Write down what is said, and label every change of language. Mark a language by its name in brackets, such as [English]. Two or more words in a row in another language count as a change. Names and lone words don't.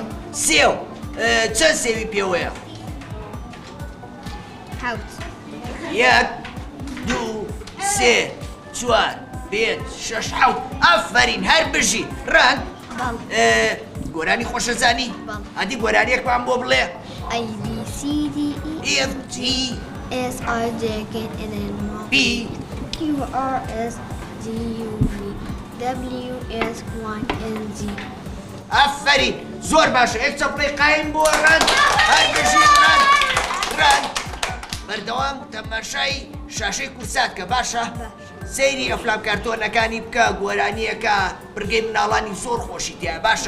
[Central Kurdish] سێو چەند سێوی پێوەیە؟ حوت یەک دوو سێ چوار پێنج شەش حەوت ئافرین هەر بژی ڕەنگ گۆرانی خۆشەزانی ئەدی گۆرانیەکمان بۆ بڵێ [English] A B C D E F G S I J K L M N B Q R S T U V W X Y and Z. [Central Kurdish] ئافرین زۆر باشە یەک چەپڵی قایم بۆ ڕەنگ هەر بژی ڕەنگ بەردەوام تەماشای شاشەی کورسات کە باشە سەیری ئەفلام کارتۆنەکانی بکە گۆرانیەکە بڕگەی مناڵانی زۆر خۆشی تیا باشە